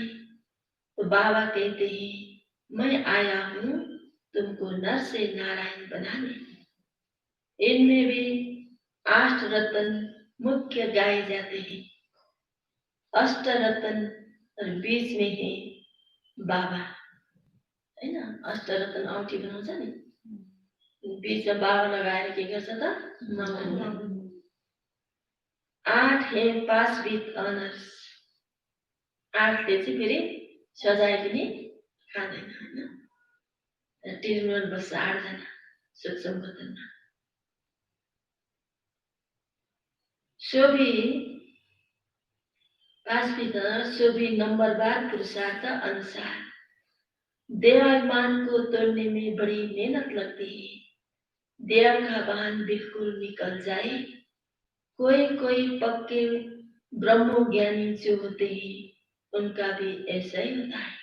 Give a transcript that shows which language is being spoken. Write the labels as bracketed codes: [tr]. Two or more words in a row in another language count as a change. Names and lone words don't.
[hi] तो बाबा कहते हैं मैं आया हूँ तुमको नर से नारायण बनाने। इनमें भी 8 रत्न मुख्य गाए जाते हैं। अष्ट रत्न और बीच में है बाबा, है ना। [ne] अष्ट रत्न औँठी बनाउँछ नि, बीचमा बाबा लगाएर के गर्छ त, नमन। [en] 8 है pass with honours. [ne] 8ले चाहिँ फेरि सजाय पनि खाँदैन होइन। ट्रिब्युनल बस्छ 8 जना सूक्ष्म बदनमा। [hi] सो भी [en] pass with honours, [hi] सो भी नंबरवार पुरुषार्थ अनुसार देवाभिमान को तोड़ने में बड़ी मेहनत लगती है। देव का भान बिल्कुल निकल जाए। कोई कोई पक्के ब्रह्म ज्ञानी जो होते हैं उनका भी ऐसा ही होता है।